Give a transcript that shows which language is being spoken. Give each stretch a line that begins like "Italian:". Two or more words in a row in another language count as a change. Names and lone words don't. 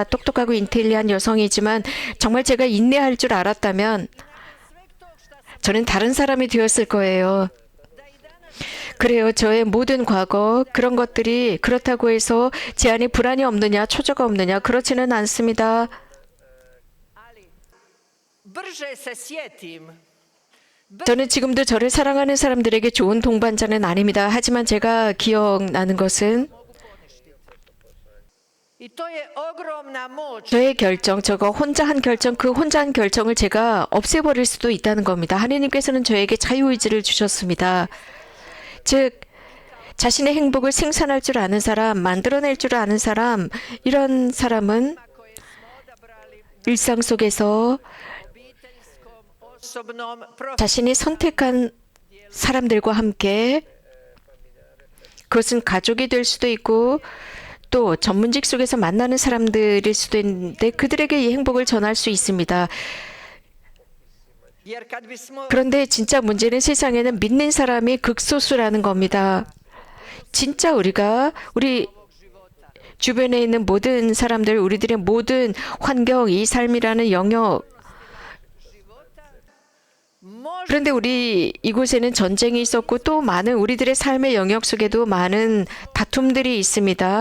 Korean: 똑똑하고 인텔리한 여성이지만 정말 제가 인내할 줄 알았다면 저는 다른 사람이 되었을 거예요. 그래요. 저의 모든 과거 그런 것들이 그렇다고 해서 제 안에 불안이 없느냐 초조가 없느냐 그렇지는 않습니다.
Croatian: Brže se sjetim.
Korean: 저는 지금도 저를 사랑하는 사람들에게 좋은 동반자는 아닙니다. 하지만 제가 기억나는 것은
Croatian: I to je ogromna moć.
Korean: 저의 결정, 저거 혼자 한 결정, 그 혼자 한 결정을 제가 없애버릴 수도 있다는 겁니다. 하느님께서는 저에게 자유의지를 주셨습니다. 즉 자신의 행복을 생산할 줄 아는 사람, 만들어낼 줄 아는 사람, 이런 사람은 일상 속에서
Croatian: Osobnom
Korean: 자신이 선택한 사람들과 함께 그것은 가족이 될 수도 있고 또 전문직 속에서 만나는 사람들일 수도 있는데 그들에게 이 행복을 전할 수 있습니다.
Croatian: jer kad bismo
Korean: 그런데 진짜 문제는 세상에는 믿는 사람이 극소수라는 겁니다. 진짜 우리 주변에 있는 모든 사람들, 우리들의 모든 환경, 이 삶이라는 영역. 그런데 우리 이곳에는 전쟁이 있었고 또 많은 우리들의 삶의 영역 속에도 많은 다툼들이 있습니다.